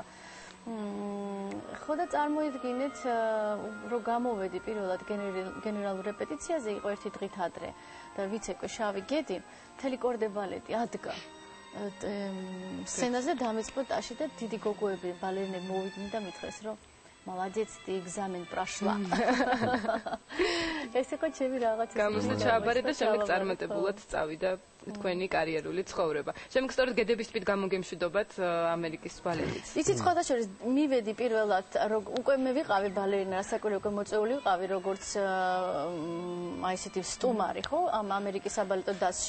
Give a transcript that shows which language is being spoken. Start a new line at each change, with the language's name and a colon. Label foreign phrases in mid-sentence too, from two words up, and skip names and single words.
Georgian: ხო და წარმოიდგინეთ, რომ გამოვედი პირველად გენერალურ რეპეტიციაზე, იყო ერთი დღით ადრე და ვიცეკვე შავი გედი, მთელი კორდე ბალეტი ადგა. სცენაზე დამეწყო ტაში და დიდი გოგოები ბალერინები მოვიდნენ და მითხრეს, რომ
Russian: молодец, ты экзамен прошла.
Georgian: ეს იყო ჩემი რაღაცა. გამოსვლა ჩააბარე და შემდეგ წარმატებულად წავიდა თქვენი კარიერული ცხოვრება. შემდეგ სწორედ გედების ტბით გამოგემშვიდობათ ამერიკის ბალეტიც. იცით, სხვათა შორის მივედი პირველად, უკვე მე ვიყავი ბალერინა, ასაკური უკვე მოწეული ვიყავი, როგორც აი ესეთი სტუმარი, ხო, ამ ამერიკის საბალეტო დასში.